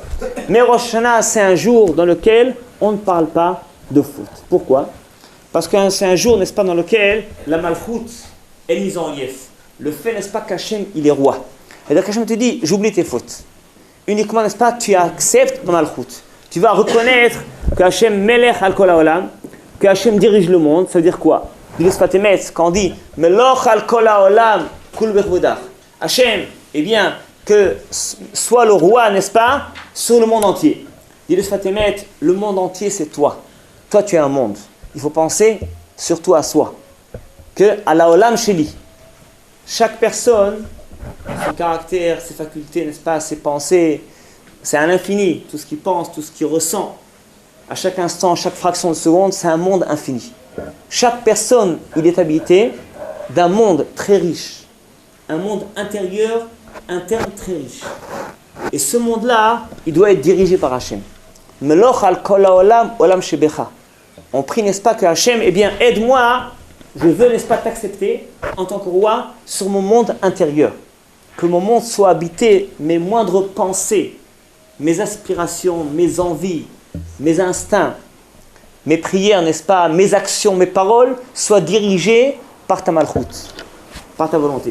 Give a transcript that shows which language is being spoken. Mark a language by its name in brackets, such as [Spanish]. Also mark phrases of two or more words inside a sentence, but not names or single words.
[French] Mais Rosh Hashanah, c'est un jour dans lequel on ne parle pas de faute. Pourquoi? Parce que c'est un jour, n'est-ce pas, dans lequel la malchoute est mise en relief. Le fait, n'est-ce pas, qu'Hachem, il est roi. Et donc Hachem te dit, j'oublie tes fautes. Uniquement, n'est-ce pas, tu acceptes ton malchoute. Tu vas reconnaître que Hachem [Hebrew] melech al kol haolam, [French] que Hachem dirige le monde. Ça veut dire quoi? Quand on dit [Hebrew] melech al kol haolam kul bechvodach, [French] Hachem, eh bien, que soit le roi, n'est-ce pas, sur le monde entier. Dit le Sfat Emet, le monde entier c'est toi. Toi tu es un monde. Il faut penser surtout à soi. Que à la [Hebrew] olam sheli. [French] Chaque personne, son caractère, ses facultés, n'est-ce pas, ses pensées, c'est un infini. Tout ce qu'il pense, tout ce qu'il ressent, à chaque instant, chaque fraction de seconde, c'est un monde infini. Chaque personne, il est habité d'un monde très riche. Un monde intérieur, interne très riche. Et ce monde-là, il doit être dirigé par Hachem. [Hebrew] מלוך על כל העולם עולם שבך. [French] On prie, n'est-ce pas, que Hachem, eh bien, aide-moi, je veux, n'est-ce pas, t'accepter en tant que roi sur mon monde intérieur. Que mon monde soit habité, mes moindres pensées, mes aspirations, mes envies, mes instincts, mes prières, n'est-ce pas, mes actions, mes paroles, soient dirigées par ta malchoute, par ta volonté.